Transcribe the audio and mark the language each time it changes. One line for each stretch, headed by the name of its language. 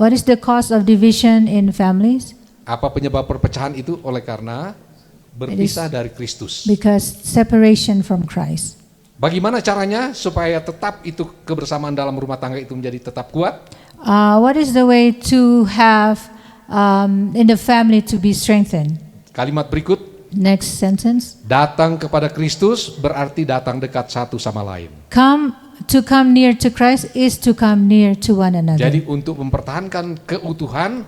English: What is the cause of division in families?
Indonesian: Apa penyebab perpecahan itu? Oleh karena berpisah dari Kristus.
English: Because separation from Christ.
Indonesian: Bagaimana caranya supaya tetap itu kebersamaan dalam rumah tangga itu menjadi tetap kuat?
English: What is the way to have in the family to be strengthened?
Indonesian: Kalimat berikut,
English: Next sentence.
Indonesian: datang kepada Kristus berarti datang dekat satu sama lain.
English: To come near to Christ is to come near to one another.
Indonesian: Jadi untuk mempertahankan keutuhan,